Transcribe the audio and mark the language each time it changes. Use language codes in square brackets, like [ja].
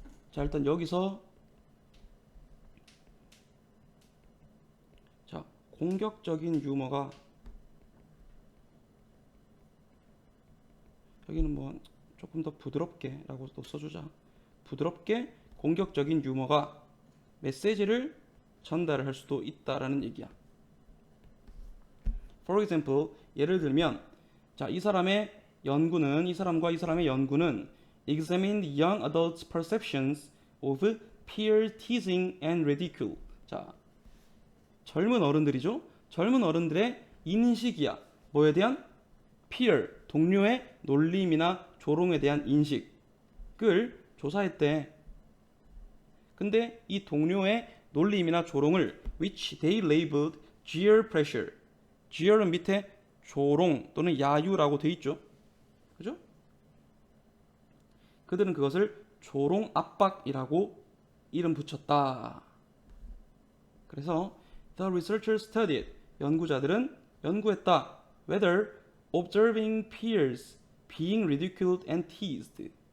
[ko] 자, 일단 여기서 자, 공격적인 유머가, 여기는 조금 더 부드럽게 라고 또 써주자. 부드럽게 공격적인 유머가 메시지를 전달을 할 수도 있다라는 얘기야. [en] For example, [ko] 예를 들면, 자, 이 사람과 이 사람의 연구는 [en] examined young adults' perceptions of peer teasing and ridicule. [ko] 자, 젊은 어른들이죠. 젊은 어른들의 인식이야. 뭐에 대한? peer, 동료의 놀림이나 조롱에 대한 인식을 조사했대. 근데 이 동료의 놀림이나 조롱을 [en] which they labeled jeer pressure. [ko] jeer은 밑에 조롱 또는 야유라고 돼 있죠. 그죠? 그들은 그것을 조롱 압박이라고 이름 붙였다. 그래서 [en] the researchers studied, [ko] 연구자들은 연구했다. [en] whether observing peers being ridiculed and teased,